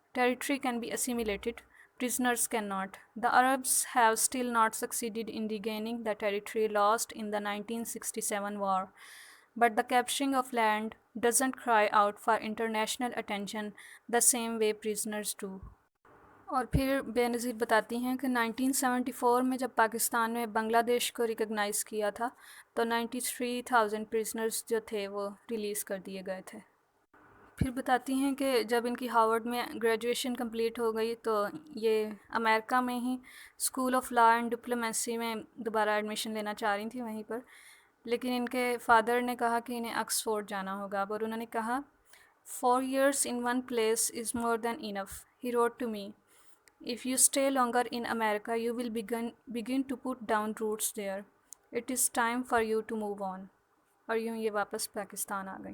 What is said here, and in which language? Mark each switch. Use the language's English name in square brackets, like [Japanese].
[English] Territory can be assimilated, prisoners cannot. The Arabs have still not succeeded in regaining the territory lost in the 1967 war. But the capturing of land doesn't cry out for international attention the same way prisoners do. [Urdu] اور پھر بے نظیر بتاتی ہیں کہ 1974 میں جب پاکستان نے بنگلہ دیش کو ریکگنائز کیا تھا تو 93,000 پریزنرز جو تھے وہ ریلیز کر دیے گئے تھے. پھر بتاتی ہیں کہ جب ان کی ہارورڈ میں گریجویشن کمپلیٹ ہو گئی تو یہ امریکہ میں ہی school of law and diplomacy میں دوبارہ ایڈمیشن لینا چاہ رہی تھیں وہیں پر، لیکن ان کے فادر نے کہا کہ انہیں آکسفورڈ جانا ہوگا. اور انہوں نے کہا [English] 4 years in one place is more than enough. He wrote to me, "If you stay longer in America, you will begin to put down roots there. It is time for you to move on." [Urdu] اور یوں یہ واپس پاکستان آ گئی.